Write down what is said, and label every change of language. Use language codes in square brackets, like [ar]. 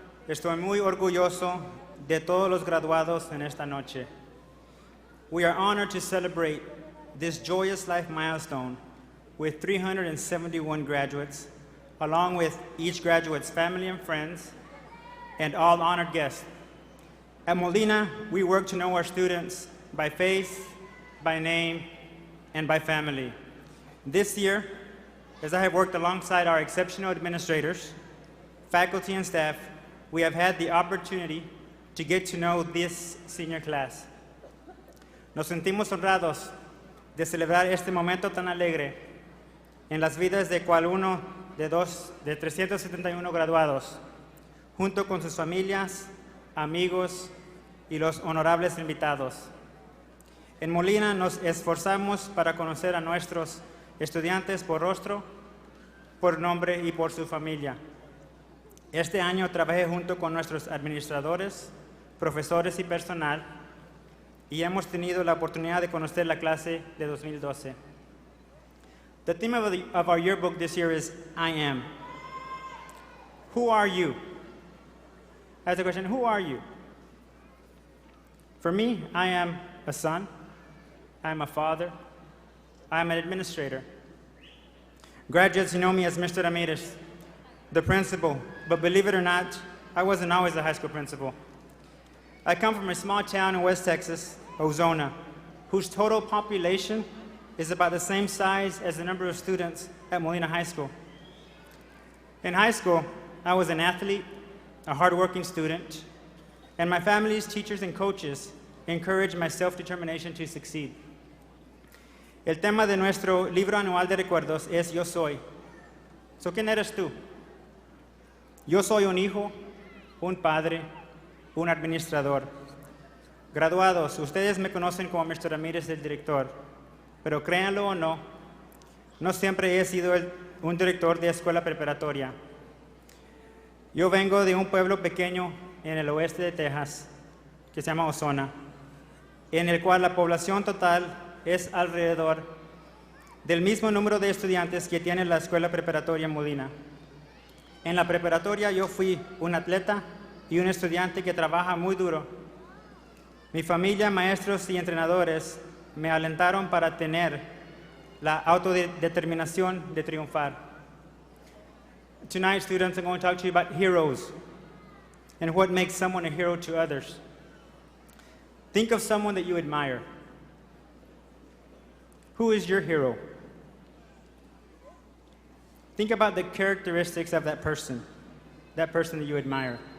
[es] Estoy muy orgulloso de todos los graduados en esta noche. [en] We are honored to celebrate this joyous life milestone with 371 graduates, along with each graduate's family and friends, and all honored guests. At Molina, we work to know our students by face, by name, and by family. This year, as I have worked alongside our exceptional administrators, faculty, and staff, we have had the opportunity to get to know this senior class. [es] Nos sentimos honrados de celebrar este momento tan alegre en las vidas de cual uno de 371 graduados, junto con sus familias, amigos y los honorables invitados. En Molina nos esforzamos para conocer a nuestros estudiantes por rostro, por nombre y por su familia. Este año trabajé junto con nuestros administradores, profesores y personal, y hemos tenido la oportunidad de conocer la clase de 2012. [en] The theme of our yearbook this year is I am. Who are you? That's the question, who are you? For me, I am a son, I am a father, I am an administrator. Graduates know me as Mr. Ramirez, the principal, but believe it or not, I wasn't always a high school principal. I come from a small town in West Texas, Ozona, whose total population is about the same size as the number of students at Molina High School. In high school, I was an athlete, a hardworking student, and my family's teachers and coaches encouraged my self-determination to succeed. [es] El tema de nuestro libro anual de recuerdos es Yo Soy. So, ¿quién eres tú? Yo soy un hijo, un padre, un administrador. Graduados, ustedes me conocen como Mr. Ramírez, el director, pero créanlo o no, no siempre he sido un director de escuela preparatoria. Yo vengo de un pueblo pequeño en el oeste de Texas, que se llama Ozona, en el cual la población total es alrededor del mismo número de estudiantes que tiene la escuela preparatoria Molina. En la preparatoria yo fui un atleta y un estudiante que trabaja muy duro. Mi familia, maestros y entrenadores me alentaron para tener la autodeterminación de triunfar. [en] Tonight, students, I'm going to talk to you about heroes and what makes someone a hero to others. Think of someone that you admire. Who is your hero? Think about the characteristics of that person that you admire.